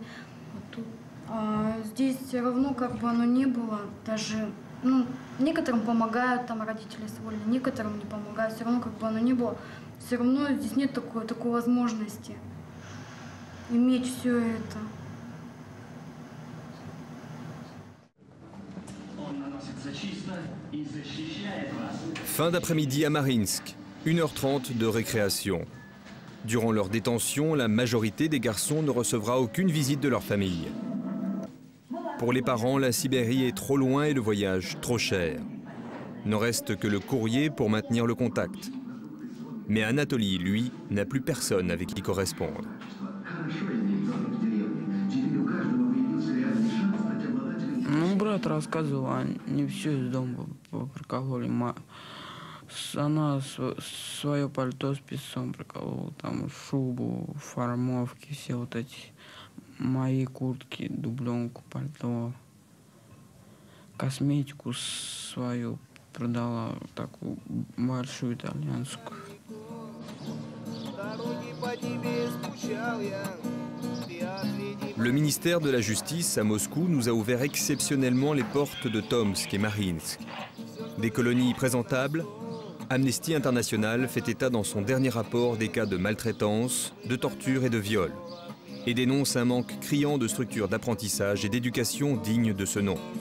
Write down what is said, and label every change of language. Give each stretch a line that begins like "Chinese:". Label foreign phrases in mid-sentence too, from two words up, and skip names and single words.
Russian: Вот тут. А здесь все равно, как бы оно ни было, даже, некоторым помогают там родители с волей, некоторым не помогают, все равно, как бы оно ни было, все равно здесь нет такой возможности иметь все это.
French: Fin d'après-midi à Mariinsk, 1h30 de récréation. Durant leur détention, la majorité des garçons ne recevra aucune visite de leur famille. Pour les parents, la Sibérie est trop loin et le voyage trop cher. Ne reste que le courrier pour maintenir le contact. Mais Anatoly, lui, n'a plus personne avec qui correspondre.
Russian: Брат рассказывал, они все из дома прокололи. Она свое пальто с песцом проколола, там шубу, формовки, все вот эти мои куртки, дубленку, пальто, косметику свою продала, такую большую итальянскую.
French: Le ministère de la Justice à Moscou nous a ouvert exceptionnellement les portes de Tomsk et Mariinsk. Des colonies présentables, Amnesty International fait état dans son dernier rapport des cas de maltraitance, de torture et de viol, et dénonce un manque criant de structures d'apprentissage et d'éducation dignes de ce nom.